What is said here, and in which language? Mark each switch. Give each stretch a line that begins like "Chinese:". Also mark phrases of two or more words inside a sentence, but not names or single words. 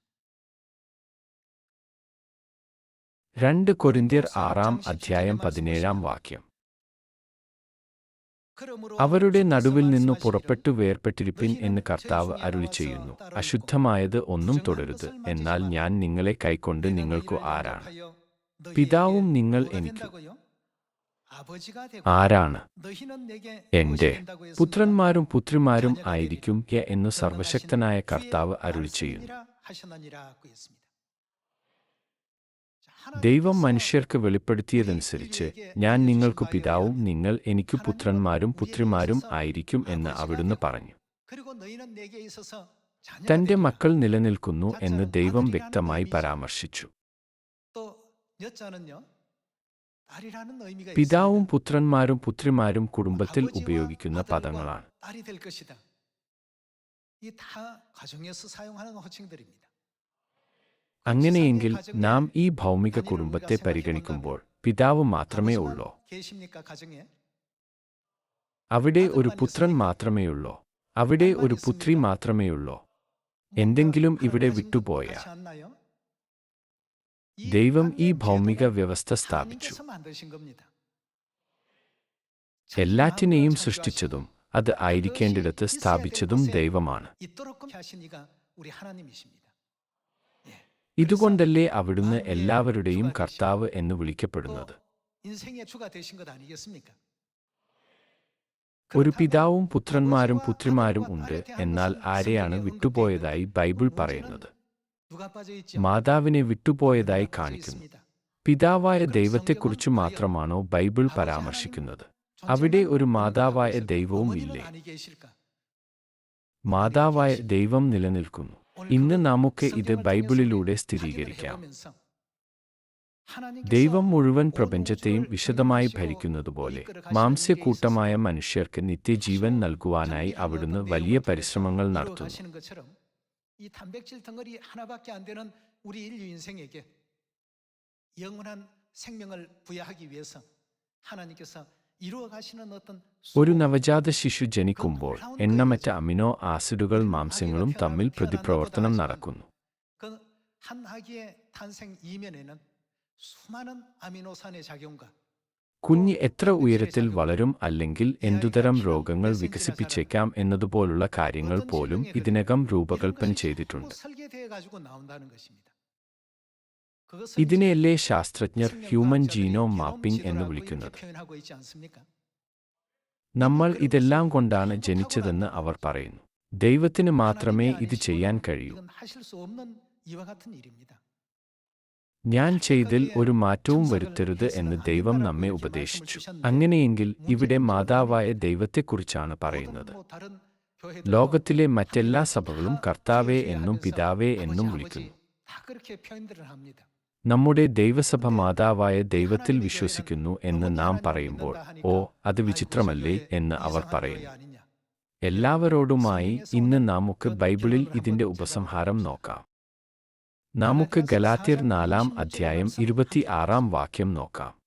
Malayalam: 2 കൊരിന്ത്യർ 6:17. അവരുടെ നടുവിൽ നിന്നു പുറപ്പെട്ടു വേർപെട്ടിരിപ്പിൻ എന്ന് കർത്താവ് അരുളിച്ചെയ്യുന്നു. അശുദ്ധമായത് ഒന്നും തൊടരുത്. എന്നാൽ ഞാൻ നിങ്ങളെ കൈക്കൊണ്ട് നിങ്ങൾക്കു ആരാണ്? പിതാവും നിങ്ങൾ എനിക്ക്.
Korean: 아버지가 되고
Malayalam: ആരാണ്
Korean: 너희는 내게
Malayalam: എന്റെ
Korean: 아버지 된다고 했습니다.
Malayalam: പുത്രന്മാരും പുത്രിമാരും
Korean: 자녀가
Malayalam: ആയിരിക്കും എന്നു സർവശക്തനായ കർത്താവ് അരുളിച്ചെയ്യുന്നു.
Korean: 하셨느니라고 했습니다.
Malayalam: ദൈവം മനുഷ്യർക്ക് വെളിപ്പെടുത്തിയതനുസരിച്ച് ഞാൻ നിങ്ങൾക്ക് പിതാവും നിങ്ങൾ എനിക്ക് പുത്രന്മാരും പുത്രിമാരും ആയിരിക്കും എന്ന് അവിടുന്ന് പറഞ്ഞു.
Korean: 그리고 너희는 내게 있어서 자녀가
Malayalam: തന്റെ
Korean: 되리라.
Malayalam: മക്കൾ നിലനിൽക്കുന്നു എന്ന് ദൈവം വ്യക്തമായി പരാമർശിച്ചു.
Korean: 또 여자는요 딸이라는 의미가
Malayalam: പിതാവും
Korean: 있습니다.
Malayalam: പുത്രന്മാരും പുത്രിമാരും കുടുംബത്തിൽ
Korean: 아버지와
Malayalam: ഉപയോഗിക്കുന്ന
Korean: 아들과
Malayalam: പദങ്ങളാണ്.
Korean: 딸이 될 것이다. 이 다 가정에서 사용하는 호칭들입니다.
Malayalam: അങ്ങനെയെങ്കിൽ നാം ഈ ഭൗമിക കുടുംബത്തെ പരിഗണിക്കുമ്പോൾ പിതാവ് മാത്രമേ ഉള്ളോ?
Korean: 계십니까 가정에?
Malayalam: അവിടെ ഒരു പുത്രൻ മാത്രമേയുള്ളോ? അവിടെ ഒരു പുത്രി മാത്രമേയുള്ളോ? എന്തെങ്കിലും ഇവിടെ വിട്ടുപോയ?
Korean: 같이 않나요?
Malayalam: ദൈവം ഈ ഭൗമിക വ്യവസ്ഥ സ്ഥാപിച്ചു.
Korean: 하나님께서 만드신 겁니다.
Malayalam: എല്ലാറ്റിനെയും സൃഷ്ടിച്ചതും അത് ആയിരിക്കേണ്ടിടത്ത് സ്ഥാപിച്ചതും ദൈവമാണ്.
Korean: 있도록 하신 이가 우리 하나님이십니다.
Malayalam: ഇതുകൊണ്ടല്ലേ അവിടുന്ന് എല്ലാവരുടെയും കർത്താവ് എന്ന് വിളിക്കപ്പെടുന്നത്.
Korean: 인생의 주가 되신 것 아니겠습니까?
Malayalam: ഒരു പിതാവും പുത്രന്മാരും പുത്രിമാരും ഉണ്ട്. എന്നാൽ ആരെയാണ് വിട്ടുപോയതായി ബൈബിൾ പറയുന്നത്?
Korean: 누가 빠져 있죠?
Malayalam: മാതാവിനെ വിട്ടുപോയതായി കാണിക്കുന്നു. പിതാവായ ദൈവത്തെക്കുറിച്ച് മാത്രമാണോ ബൈബിൾ പരാമർശിക്കുന്നത്? അവിടെ ഒരു മാതാവായ ദൈവവും ഇല്ലേ?
Korean: 어머니는 아니 계실까?
Malayalam: മാതാവായ ദൈവം നിലനിൽക്കുന്നു. ഇന്ന് നമുക്ക് ഇത് ബൈബിളിലൂടെ സ്ഥിരീകരിക്കാം. ദൈവം മുഴുവൻ പ്രപഞ്ചത്തെയും വിശദമായി ഭരിക്കുന്നതുപോലെ മാംസ്യക്കൂട്ടമായ മനുഷ്യർക്ക് നിത്യജീവൻ നൽകുവാനായി അവിടുന്ന് വലിയ പരിശ്രമങ്ങൾ നടത്തുന്നു.
Korean: 하시는 것처럼 이 단백질 덩어리 하나밖에 안 되는 우리 인류 인생에게 영원한 생명을 부여하기 위해서 하나님께서 이루어 가시는 어떤
Malayalam: ഒരു നവജാത ശിശു ജനിക്കുമ്പോൾ എണ്ണമറ്റ
English: amino acids
Malayalam: മാംസ്യങ്ങളും തമ്മിൽ പ്രതിപ്രവർത്തനം നടക്കുന്നു.
Korean: 그한 아기의 탄생 이면에는 수많은 아미노산의 작용과
Malayalam: കുഞ്ഞ് എത്ര ഉയരത്തിൽ വളരും അല്ലെങ്കിൽ എന്തുതരം രോഗങ്ങൾ വികസിപ്പിച്ചേക്കാം എന്നതുപോലുള്ള കാര്യങ്ങൾ പോലും ഇതിനകം രൂപകൽപ്പന ചെയ്തിട്ടുണ്ട്.
Korean: 설계되어 가지고 나온다는 것입니다.
Malayalam: ഇതിനെയല്ലേ ശാസ്ത്രജ്ഞർ
English: human genome mapping
Malayalam: എന്ന് വിളിക്കുന്നത്.
Korean: 표현하고 있지 않습니까?
Malayalam: നമ്മൾ ഇതെല്ലാം കൊണ്ടാണ് ജനിച്ചതെന്ന് അവർ പറയുന്നു. ദൈവത്തിന് മാത്രമേ ഇത് ചെയ്യാൻ കഴിയൂ.
Korean: 이건 하실 수 없는 이와 같은 일입니다.
Malayalam: ഞാൻ ചെയ്തിൽ ഒരു മാറ്റവും വരുത്തരുത് എന്ന് ദൈവം നമ്മെ ഉപദേശിച്ചു. അങ്ങനെയെങ്കിൽ ഇവിടെ മാതാവായ ദൈവത്തെക്കുറിച്ചാണ് പറയുന്നത്.
Korean: 뭐 다른 교회들
Malayalam: ലോകത്തിലെ മറ്റെല്ലാ സഭകളും കർത്താവേ എന്നും പിതാവേ എന്നും വിളിക്കുന്നു.
Korean: 다 그렇게 표현들을 합니다.
Malayalam: നമ്മുടെ ദൈവസഭ മാതാവായ ദൈവത്തിൽ വിശ്വസിക്കുന്നു എന്ന് നാം പറയുമ്പോൾ ഓ അത് വിചിത്രമല്ലേ എന്ന് അവർ പറയുന്നു. എല്ലാവരോടുമായി ഇന്ന് നമുക്ക് ബൈബിളിൽ ഇതിന്റെ ഉപസംഹാരം നോക്കാം. നമുക്ക് ഗലാത്യർ 4 അധ്യായം 26 വാക്യം നോക്കാം.